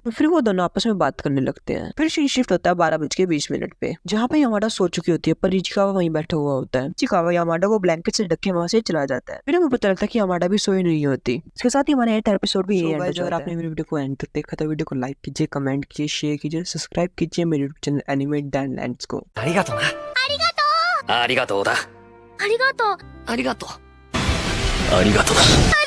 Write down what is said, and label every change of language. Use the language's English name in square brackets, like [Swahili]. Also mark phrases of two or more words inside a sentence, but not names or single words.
[Hindi] तो फिर वो दोनों आपस में बात करने लगते हैं। फिर सीन शिफ्ट होता है 12:20 पे, जहाँ पे यामाडा सो चुकी होती है पर चिकागो वहीं बैठा हुआ होता है। चिकागो यामाडा को ब्लैंकेट से ढक के वहां से चला जाता है। फिर हमें पता लगता है कि यामाडा भी सोई नहीं होती। इसके साथ ही हमारे एपिसोड भी यही एंड हो जाता है। अगर आपने मेरी वीडियो को एंड तक देखा तो वीडियो को लाइक कीजिए, कमेंट कीजिए, शेयर कीजिए, सब्सक्राइब कीजिए मेरे यूट्यूब चैनल एनिमे डैनलैंड्स को। [Japanese] ありがとうな。ありがとうだ。ありがとう。ありがとう。ありがとうだ。